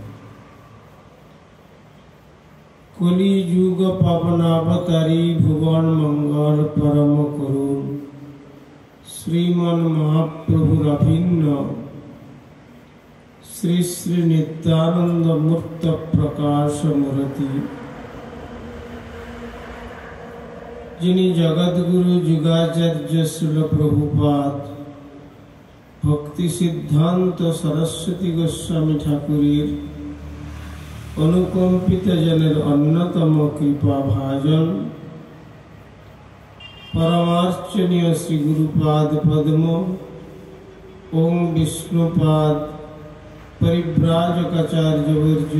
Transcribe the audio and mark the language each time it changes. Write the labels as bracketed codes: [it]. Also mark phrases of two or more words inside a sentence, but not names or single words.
[bn] কলিযুগ পাবনাবতারী ভুবন মঙ্গল পরম করুণ শ্রীমন মহাপ্রভুর অভিন্ন শ্রী শ্রী নিত্যানন্দ মূর্ত প্রকাশ মূর্তি যিনি জগদ্গুরু যুগাচার্য শ্রীল প্রভুপাদ ভক্তি সিদ্ধান্ত সরস্বতী গোস্বামী ঠাকুরের অনুকম্পিত জনের অন্যতম কৃপা ভাজন পরমার্চনীয় শ্রী গুরুপাদ পদ্ম ওং বিষ্ণুপাদ পরিব্রাজকাচার্যবর্য